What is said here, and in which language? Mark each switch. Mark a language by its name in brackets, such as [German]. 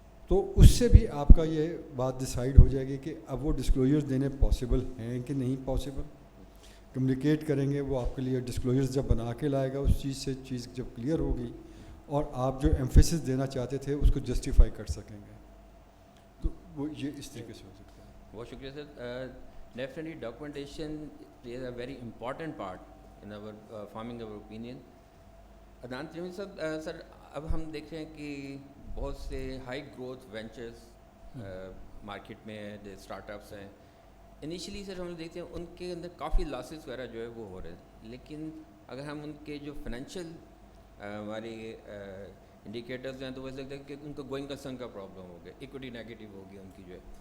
[Urdu] تو اس سے بھی آپ کا یہ بات ڈیسائیڈ ہو جائے گی کہ اب وہ ڈسکلوجرز دینے پاسبل ہیں کہ نہیں پاسبل. کمیونیکیٹ کریں گے وہ آپ کے لیے ڈسکلوجرز جب بنا کے لائے گا اس چیز سے, چیز جب کلیئر ہوگی اور آپ جو ایمفیسس دینا چاہتے تھے اس کو جسٹیفائی کر سکیں گے. تو وہ یہ اس طریقے سے ہو سکتا ہے. بہت شکریہ سر. [English] Definitely documentation is a very important part in our forming our opinion. [Urdu] Adnan تیموری صاحب, سر اب ہم دیکھ رہے ہیں کہ بہت سے ہائی گروتھ وینچرز مارکیٹ میں ہیں, جو اسٹارٹ اپس ہیں. انیشلی سر ہم دیکھتے ہیں ان کے اندر کافی لاسز وغیرہ جو ہے وہ ہو رہے ہیں, لیکن اگر ہم ان کے جو فائنینشیل ہماری انڈیکیٹرز ہیں تو وہ لگتا ہے کہ ان کو گوئنگ کنسرن کا پرابلم ہو گیا, ایکوٹی نیگیٹو ہو گیا ان کی جو ہے.